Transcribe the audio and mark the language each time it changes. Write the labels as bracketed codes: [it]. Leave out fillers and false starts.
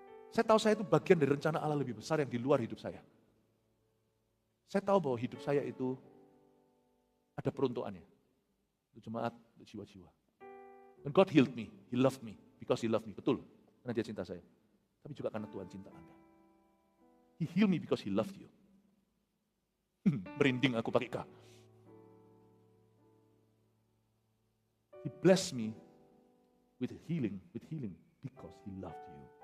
[id] Saya tahu saya itu bagian dari rencana Allah lebih besar yang di luar hidup saya. Saya tahu bahwa hidup saya itu ada peruntukannya. Untuk jemaat, untuk jiwa-jiwa. [en] And God healed me, He loved me, because He loved me. [id] Betul, karena Dia cinta saya. Tapi juga karena Tuhan cinta Anda. [en] He healed me because He loved you. [id] Merinding aku pakai K. [en] He blessed me with healing because He loved you.